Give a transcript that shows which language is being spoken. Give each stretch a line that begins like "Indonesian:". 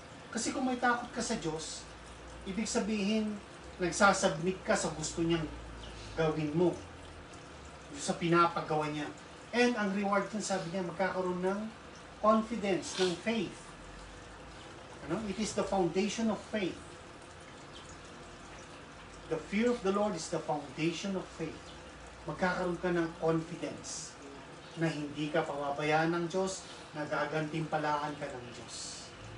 Filipino: Kasi kung may takot ka sa Diyos, ibig sabihin, nagsasubmit ka sa gusto niyang gawin mo. Sa pinapagawa niya.
English: And
Filipino: ang reward din, sabi niya, magkakaroon ng confidence, ng faith.
English: It is the foundation of faith. The fear of the Lord is the foundation of faith.
Filipino: Magkakaroon ka ng confidence na hindi ka pababayaan ng Diyos, na gagantimpalaan ka ng Diyos.